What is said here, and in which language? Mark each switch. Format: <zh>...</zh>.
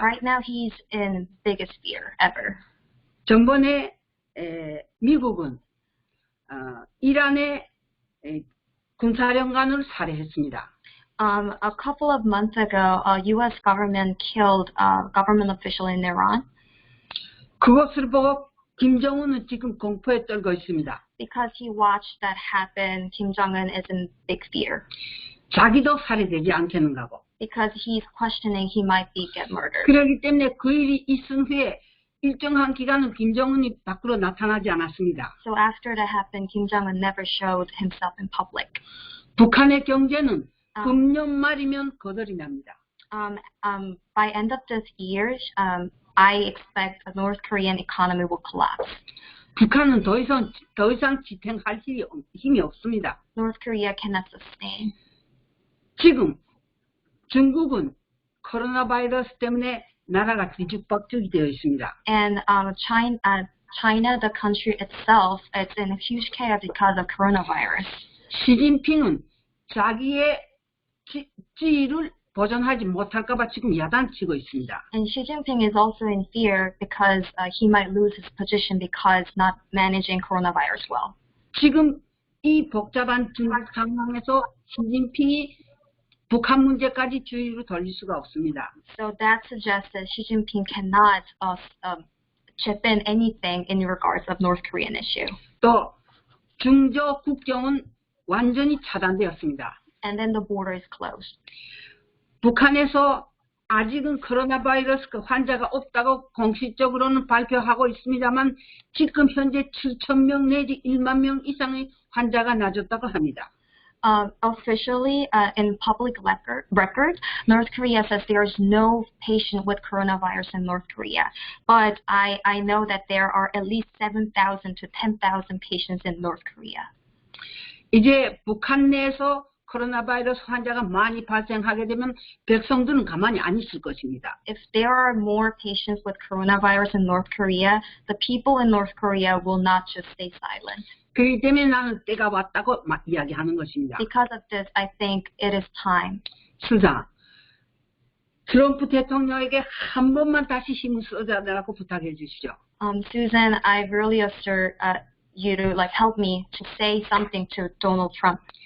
<en>Right now, he's in biggest fear ever.</en> <ko>전번에 미국은 이란의 군사령관을 살해했습니다.</ko> <en>A couple of months ago, U.S. government killed a government official in Iran.</en> <ko>그것을 보고 김정은은 지금 공포에 떨고 있습니다.</ko> <en>Because he watched that happen, Kim Jong-un is in big fear.</en> <ko>자기도 살해되지 않겠는가고.</ko> <en>Because he's questioning he might be get murdered.</en> <ko>그렇기 때문에 그 일이 있은 후에 일정한 기간은 김정은이 밖으로 나타나지 않았습니다.</ko> <en>So after that happened, Kim Jong-un never showed himself in public.</en> <ko>북한의 경제는 금년 말이면 거덜이 납니다.</ko> <en>By end of this year, I expect the North Korean economy will collapse.</en> <ko>북한은 더 이상 지탱할 힘이 없습니다.</ko> <en>North Korea cannot sustain.</en> <ko>지금 중국은 코로나 바이러스 때문에 나라가 뒤죽박죽이 되어 있습니다.</ko> <en>And China, the country itself, it's in a huge chaos because of coronavirus.</en> <ko>시진핑은 자기의 지위를 보존하지 못할까봐 지금 야단치고 있습니다.</ko> <en>And Xi Jinping is also in fear because he might lose his position because not managing coronavirus well.</en> <ko>지금 이 복잡한 중국 상황에서 시진핑이 북한 문제까지 주의를 돌릴 수가 없습니다.</ko> <en>So that suggests that Xi Jinping cannot chip in anything in regards of North Korean issue.</en> <ko>또 중조 국경은 완전히 차단되었습니다.</ko> <en>And then the border is closed.</en> <ko>북한에서 아직은 코로나 바이러스 환자가 없다고 공식적으로는 발표하고 있습니다만 지금 현재 7,000명 내지 1만 명 이상의 환자가 나졌다고 합니다.</ko> <en>Officially, in public record, North Korea says there is no patient with coronavirus in North Korea. But I know that there are at least 7,000 to 10,000 patients in North Korea.</en> <ko>이제 북한 내에서 코로나 바이러스 환자가 많이 발생하게 되면 백성들은 가만히 안 있을 것입니다.</ko> <en>If there are more patients with coronavirus in North Korea, the people in North Korea will not just stay silent.</en> <ko>그렇기 때문에 나는 때가 왔다고 이야기하는 것입니다.</ko> <en>Because of this, I think it is time.</en> <ko>수잔, 트럼프 대통령에게 한 번만 다시 힘을 써달라고 부탁해 주시죠.</ko> <en>Suzanne, I really assert you to help me to say something to Donald Trump.</en>